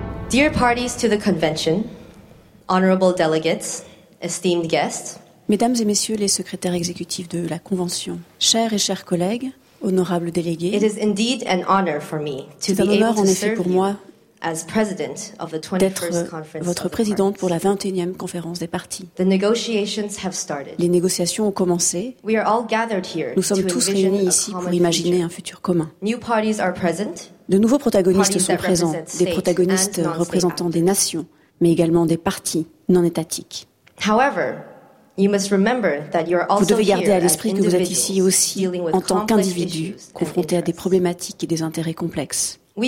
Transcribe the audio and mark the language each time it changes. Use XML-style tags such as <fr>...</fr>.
<en>Dear parties to the convention, honorable delegates, esteemed guests,</en> <fr>Mesdames et messieurs les secrétaires exécutifs de la Convention, chers et chers collègues, honorables délégués,</fr> <en>it is indeed an honor for me to</en> <fr>c'est un honneur en effet pour moi</fr> <en>as president of the 21st</en> <fr>d'être votre présidente pour la 21e conférence des parties.</fr> <en>The negotiations have started.</en> <fr>Les négociations ont commencé.</fr> <en>We are all gathered here</en> <fr>nous sommes tous réunis ici pour imaginer un futur commun.</fr> <en>New parties are present,</en> <fr>de nouveaux protagonistes sont présents, des protagonistes représentant des nations, mais également des partis non étatiques.</fr> <en>However, you must remember that you are also</en> <fr>vous devez garder à l'esprit que vous êtes ici aussi en tant qu'individu confronté à des problématiques et des intérêts complexes.</fr>